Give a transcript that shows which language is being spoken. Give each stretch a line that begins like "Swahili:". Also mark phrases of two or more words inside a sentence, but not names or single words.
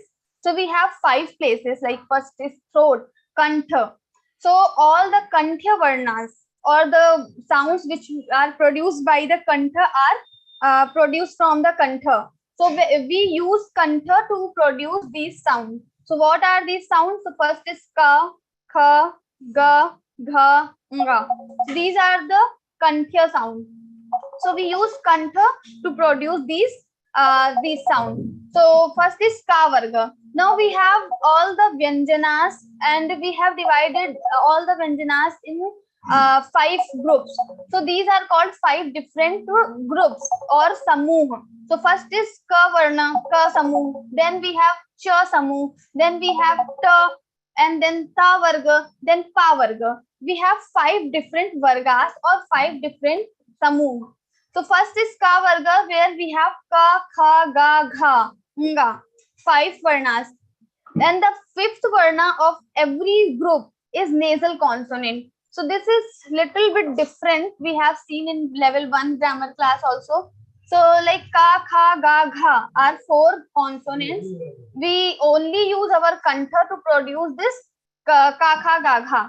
English: So we have 5 places, like first is throat, kantha. So all the kantha varnas, or the sounds which are produced by the kantha, are produced from the kantha. So we use kantha to produce these sounds. So what are these sounds? So first is ka, kha, ga, gha, nga. So these are the kantha sounds. So we use kantha to produce these sounds. So first is ka varga. Now we have all the vyanjanas, and we have divided all the vyanjanas in 5 groups. So these are called 5 different groups or samuh. So first is ka varna, ka samuh. Then we have cha samuh. Then we have ta, and then ta varga, then pa varga. We have 5 different vargas or 5 different samuh. So first is ka varga, where we have ka, kha, ga, gha, nga, 5 varnas. And the 5th varna of every group is nasal consonant. So this is little bit different. We have seen in level 1 grammar class also. So like ka, kha, ga, gha are 4 consonants. We only use our kantha to produce this ka, kha, ga, gha.